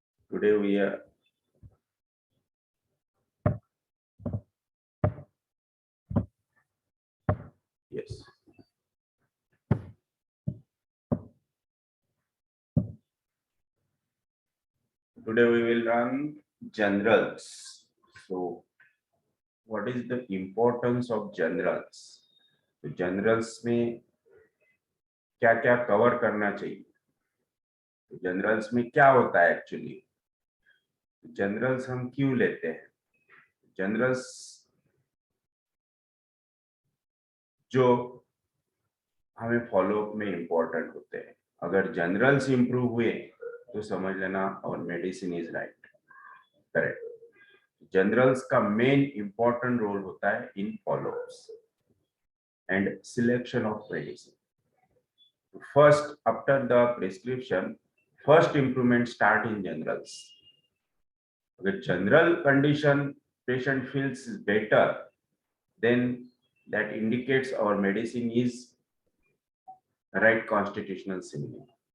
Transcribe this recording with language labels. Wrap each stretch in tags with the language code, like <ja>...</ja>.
<en>Today we are yes. Today we will run generals. So what is the importance of generals?</en> <hi>तो generals में क्या क्या cover करना चाहिए? तो जनरल्स में क्या होता है एक्चुअली? जनरल्स हम क्यों लेते हैं? जनरल्स जो हमें फॉलोअप में इंपॉर्टेंट होते हैं. अगर जनरल्स इंप्रूव हुए तो समझ लेना और</hi> <en>Medicine is right, correct.</en> <hi>Generals का मेन इंपॉर्टेंट रोल होता है इन follow-ups</hi> <en>and selection of medicine. First, after the prescription, first improvement start in generals. With general condition, patient feels better, then that indicates our medicine is right constitutional simile.</en>